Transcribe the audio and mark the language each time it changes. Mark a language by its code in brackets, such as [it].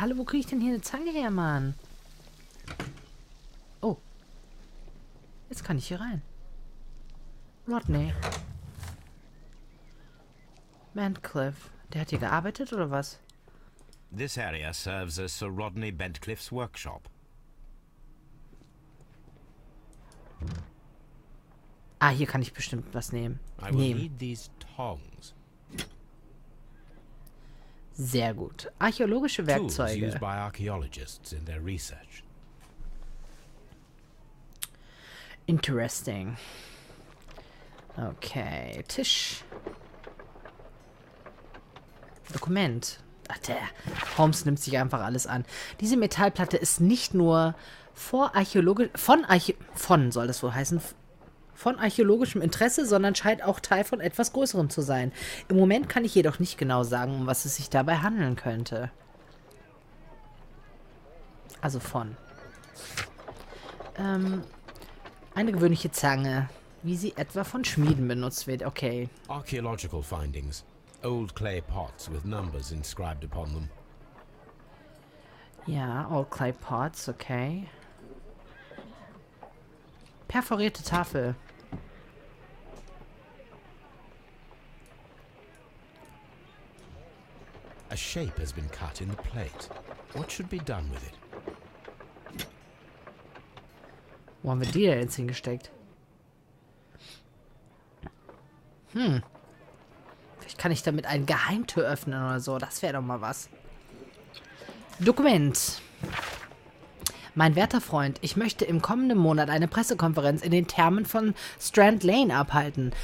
[de] Hallo, wo kriege ich denn hier eine Zange her, Mann? Oh. Jetzt kann ich hier rein. Rodney. Bentcliffe. Der hat hier gearbeitet, oder was? [en] This area serves as Sir Rodney Bentcliffe's workshop. [de] Ah, hier kann ich bestimmt was nehmen. [en] I will need these tongs. [de] Sehr gut. Archäologische Werkzeuge. [en] Tools used by archaeologists in their research. [de] Interesting. Okay, Tisch. Dokument. Ach, der Holmes nimmt sich einfach alles an. Diese Metallplatte ist nicht nur von archäologischem Interesse, sondern scheint auch Teil von etwas Größerem zu sein. Im Moment kann ich jedoch nicht genau sagen, um was es sich dabei handeln könnte. Also von. Eine gewöhnliche Zange, wie sie etwa von Schmieden benutzt wird. Okay. [en] Archaeological findings. Old clay pots with numbers inscribed upon them. [de] Ja, [en] old clay pots, [de] okay. Perforierte Tafel. [en] A shape has been cut in the plate. What should be done with it? [de] Wo haben wir die denn jetzt hingesteckt? Vielleicht kann ich damit eine Geheimtür öffnen oder so. Das wäre doch mal was. Dokument. Mein werter Freund, ich möchte im kommenden Monat eine Pressekonferenz in den Thermen von Strand Lane abhalten.